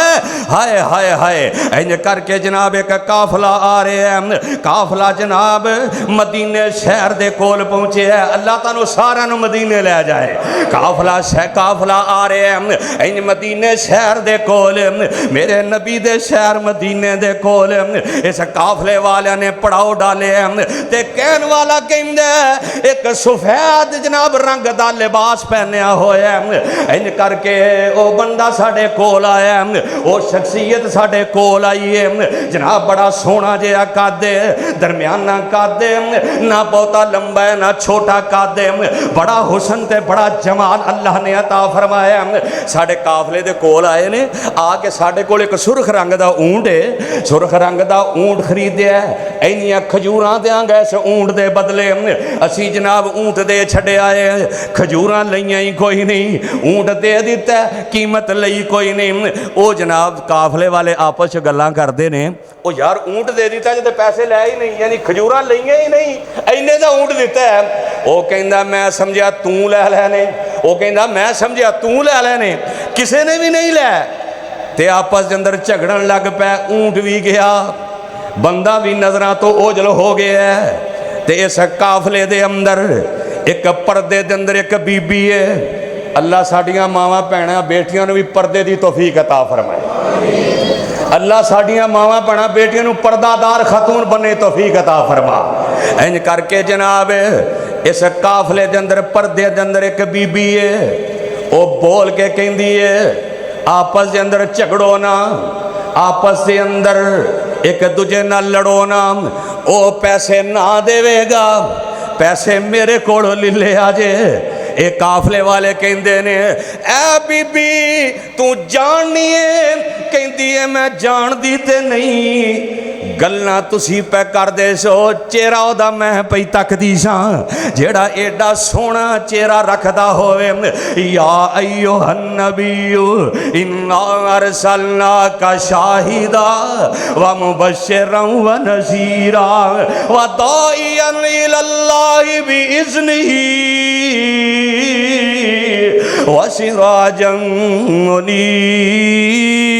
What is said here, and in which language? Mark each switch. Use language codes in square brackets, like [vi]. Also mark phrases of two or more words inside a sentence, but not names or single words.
[pa] ہائے ہائے ہائے انج کر کے جناب ایک قافلہ آ رہے ہیں، قافلہ جناب مدینے شہر دے کول پہنچے ہے، اللہ تعالیٰ سارا نو مدینے لے جائے۔ قافلہ آ رہے ہیں انج مدینے شہر دے کول، میرے نبی دے شہر مدینے دے کول، اس قافلے والے نے پڑاؤ ڈالے ہیں تے کہن والا کہندے ایک سفید جناب رنگ دا لباس پہنیا ہویا ہے، انج کر کے او بندہ ساڑے کول آیا ہے، او شخصیت ساڑے کول آئی ہے، جناب بڑا سونا جیا قد، درمیانہ قد، نہ بہتا لمبا ہے نہ چھوٹا قد، بڑا حسن تے بڑا جمال اللہ نے عطا فرمایا۔ ساڑے قافلے دے کول آئے نے، آ کے ساڑے کول ایک سرخ رنگ دا اونٹ ہے، سرخ رنگ دا اونٹ خریدیا ہے، اینیاں کھجوراں دیاں گئے سے اونٹ دے بدلے، اسی جناب اونٹ دے چھڑے آئے، کھجوراں لئیاں ہی کوئی نہیں، اونٹ دے دیتا ہے قیمت لئی کوئی نہیں۔ او جناب قافلے والے آپس گلاں کر دے نے، او یار اونٹ دے دیتا ہے جدے پیسے لے ہی نہیں، یعنی کھجوراں لئیاں ہی نہیں، اینے دا اونٹ دیتا ہے۔ او کہندا میں سمجھا توں لے لینے، او کہندا میں سمجھا توں لے لینے، کسے نے بھی نہیں لے، تے آپس اندر جھگڑن لگ پے، اونٹ بھی گیا بندہ بھی نظراں تو اوجل ہو گیا ہے تے اس قافلے دے اندر ایک پردے دے اندر ایک بی بی ہے۔ اللہ ساڈیاں ماواں بھیناں بیٹیاں نوں بھی پردے دی توفیق عطا فرمائے۔ اللہ ساڈیاں ماواں بھیناں بیٹیاں نوں پردہ دار خاتون بننے توفیق عطا فرما۔ انج کر کے جناب اس قافلے دے اندر پردے دے اندر ایک بی بی ہے، او بول کے کہندی ہے آپس دے اندر جھگڑو نا، آپس دے اندر ایک دوجے نال لڑو نا، او پیسے نہ دے گا، پیسے میرے کولوں لے آجے۔ ایک قافلے والے کہندے نے اے بی بی تو جاننی ہے؟ کہندی ہے میں جان دی تے نہیں، گلنا تسی پہ کر دے سو، چہرہ او دا میں پئی تک دی ساں جیڑا ایڈا سونا چہرہ رکھدا ہوئے۔ [ar] یا ایوہ النبی انا ارسلناک شاہدا ومبشرا ونذیرا وداعیا الی اللہ بإذنہ وسراجا منیرا۔